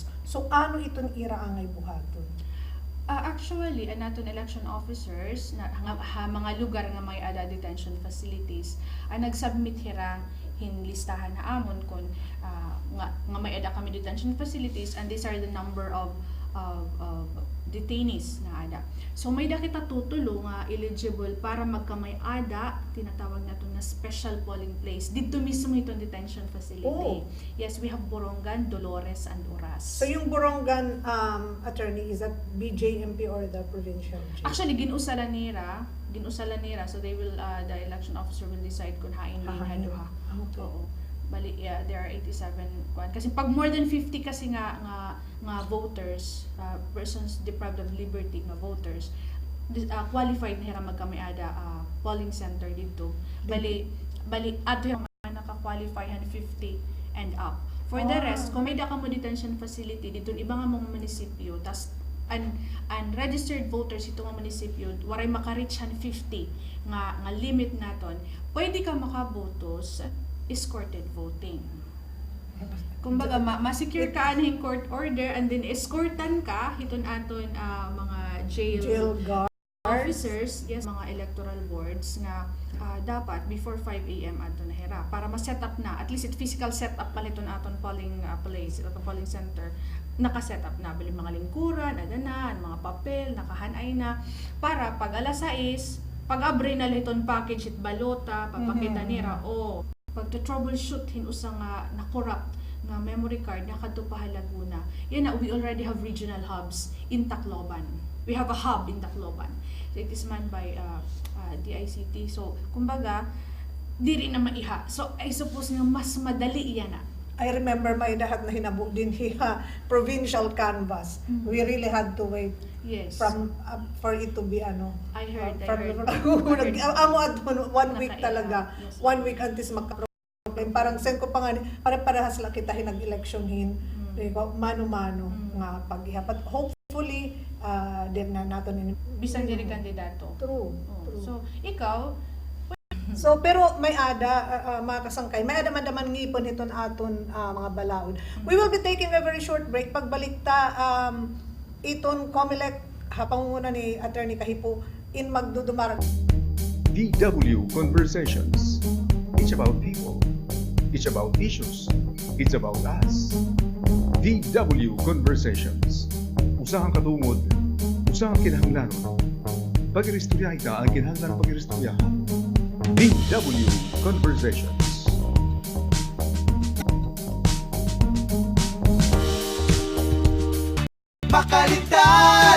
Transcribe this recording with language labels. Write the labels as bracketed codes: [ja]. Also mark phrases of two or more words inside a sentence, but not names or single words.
[war] So, ano itong ira angay buhaton? Actually, naton [en] election officers [war] na mga lugar nga may ada [en] detention facilities [war] nagsubmit hira listahan na amon kung nga may ada kami [en] detention facilities, and these are the number of detainees [war] na ada. So may da kita tutulo nga eligible para magkamay ada, tinatawag nato na [en] special polling place [war] dito mismo itong [en] detention facility. Oh. Yes, we have Borongan, Dolores, and Oras. So, yung Borongan attorney, is that BJMP or the provincial jail? [war] Actually, ginusalan nira, [en] so they will, the election officer will decide [war] kung hain din Hahain. haduha. [en] Okay. [war] Oo. Bali, [en] yeah, there are 87 [war] kwan. Kasi pag [en] more than 50 [war] kasi nga [en] voters, persons deprived of liberty nga voters, qualified [war] na hira magkamiada [en] polling center dito. [war] Bali ato yung naka-qualify [en] 50 and up. For the rest, [war] kung may da ka mo [en] detention facility [war] dito iba nga mga munisipyo, tas [en] unregistered voters [war] ito nga munisipyo, waray maka-reach 50 nga limit naton, pwede ka makabotos [en] escorted voting. [war] Kumbaga ma-secure ka anhing [en] court order, and then [war] escortan ka hiton aton mga [en] Jail guard. officers, yes, mga electoral boards [war] nga dapat [en] before 5 a.m. [war] ato na hira para ma-set up na, at least it [en] physical setup [war] pa niton aton [en] polling place, [war] aton [en] polling center, [war] naka-set up na bali mga lingkuran, adanan, mga papel, nakahanay na para pag alas 6, pag abre na liton package it balota, papakita nira o pag to troubleshoot hinusa nga na corrupt nga [en] memory card [war] nakadto pa Laguna. Yan na, [en] we already have regional hubs in Tacloban. We have a hub in Tacloban. So it is manned by DICT. [war] So kumbaga diri na maiha. [en] So I suppose [war] nga mas madali yan na. [en] I remember [war] may dahat na hinabo din hiya [en] provincial canvas. Mhm. We really had to wait Yes. from for it to be I heard. [war] amo at 1 week Nakaiha. talaga. [en] Yes. [war] 1 week antes magka-problem. Parang send ko pa nga parehas lang kita hinag-election mano-mano nga pag-iha. But hopefully din na nato ni Bisang diri kandidato. [en] True. Oh. True. [war] So ikaw, So pero may ada mga kasangkay, may ada man ngipon hiton aton mga balaod. [en] We will be taking a very short break. [war] Pagbalik ta iton COMELEC pangunguna ni Attorney Kahipo in magdudumarag. [en] DW Conversations. It's about people. It's about issues. It's about us. DW Conversations. [war] Usahang katungod, usahang kinahanglanon. Pag-iristorya ita ang kinahanglan pag-iristoryahan. [en] DW Conversations. [war] makaligtan.